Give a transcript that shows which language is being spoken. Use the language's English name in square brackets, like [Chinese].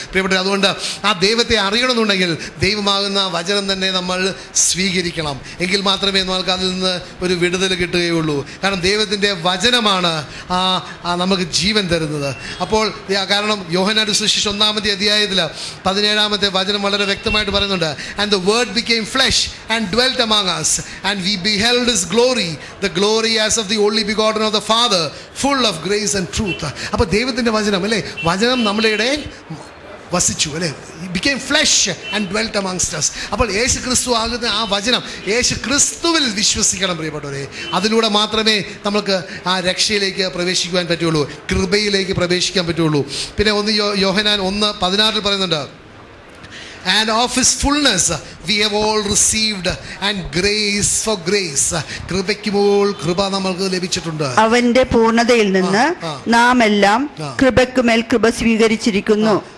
[Malayalam] പ്രിയപ്പെട്ടവരെ, അതുകൊണ്ട് ആ ദൈവത്തെ അറിയണമെന്നുണ്ടെങ്കിൽ ദൈവമാകുന്ന വചനം തന്നെ നമ്മൾ സ്വീകരിക്കണം. എങ്കിൽ മാത്രമേ നമുക്ക് അതിൽ നിന്ന് ഒരു വിടുതൽ കിട്ടുകയുള്ളൂ. കാരണം ദൈവത്തിൻ്റെ വചനമാണ് നമുക്ക് ജീവൻ തരുന്നത്. അപ്പോൾ കാരണം യോഹന്നാന്റെ സുവിശേഷം 1-ാമത്തെ അധ്യായത്തിൽ 17-ാമത്തെ വചനം വളരെ വ്യക്തമായിട്ട് പറയുന്നുണ്ട്. [English] And the word became flesh and dwelt among us, and we beheld his glory, the glory as of the only begotten of the Father, full of grace and truth. [Malayalam] അപ്പോൾ ദൈവത്തിൻ്റെ വചനം അല്ലേ, വചനം നമ്മുടെ ഇടയിൽ വസിച്ചു അല്ലേ, [English] became flesh and dwelt amongst us. [Malayalam] അപ്പോൾ യേശു ക്രിസ്തു ആകുന്ന ആ വചനം, യേശു ക്രിസ്തുവിൽ വിശ്വസിക്കണം പ്രിയപ്പെട്ടവരെ. അതിലൂടെ മാത്രമേ നമുക്ക് ആ രക്ഷയിലേക്ക് പ്രവേശിക്കുവാൻ പറ്റുള്ളൂ, കൃപയിലേക്ക് പ്രവേശിക്കാൻ പറ്റുള്ളൂ. പിന്നെ യോഹന്നാൻ 1:16 പറയുന്നുണ്ട്, [English] and of his fullness we have all received and grace for grace. [Malayalam] കൃപയ്ക്കുമോൾ കൃപ നമുക്ക് ലഭിച്ചിട്ടുണ്ട്. അവന്റെ പൂർണ്ണതയിൽ നിന്ന് നാം എല്ലാം കൃപയ്ക്കുമേൽ കൃപ സ്വീകരിച്ചിരിക്കുന്നു.